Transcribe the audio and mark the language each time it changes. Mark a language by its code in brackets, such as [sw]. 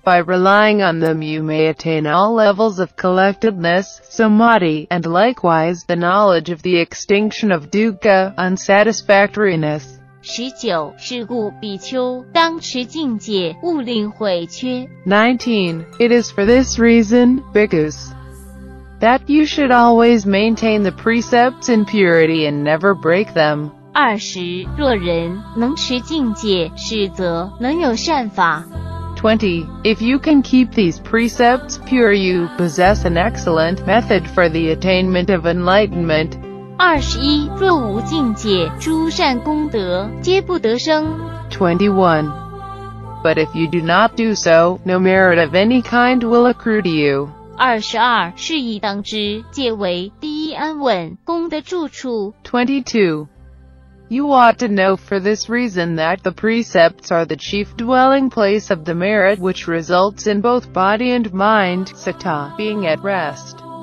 [en] By relying on them you may attain all levels of collectedness, samadhi, and likewise the knowledge of the extinction of dukkha, unsatisfactoriness. [zh] 19. 是故比丘当持境戒，勿令毁缺。 [en] 19. It is for this reason, bhikkhus, that you should always maintain the precepts in purity and never break them. 20. [zh] 若人能持境戒，是则能有善法。 [en] 20. If you can keep these precepts pure, you possess an excellent method for the attainment of enlightenment. 21. [zh] 若无境戒，诸善功德皆不得生。 [en] 21. But if you do not do so, no merit of any kind will accrue to you. 22. [zh] 是以当知，戒为第一安稳，功德住处。 [en] 22. You ought to know for this reason that the precepts are the chief dwelling place of the merit which results in both body and mind, sata, being at rest.